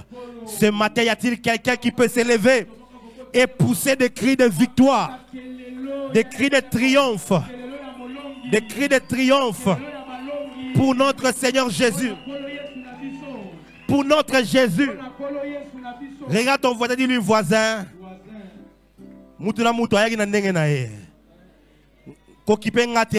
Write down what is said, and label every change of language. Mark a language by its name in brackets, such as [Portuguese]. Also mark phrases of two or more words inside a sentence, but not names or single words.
[French] Ce matin, y a-t-il quelqu'un qui peut s'élever et pousser des cris de victoire, des cris de triomphe? Des cris de triomphe pour notre Seigneur Jésus. Pour notre Jésus. Regarde ton voisin, dis-lui voisin. [Lingala] Mutuna mutu ayaki na ndenge na ye. Kokipe ngati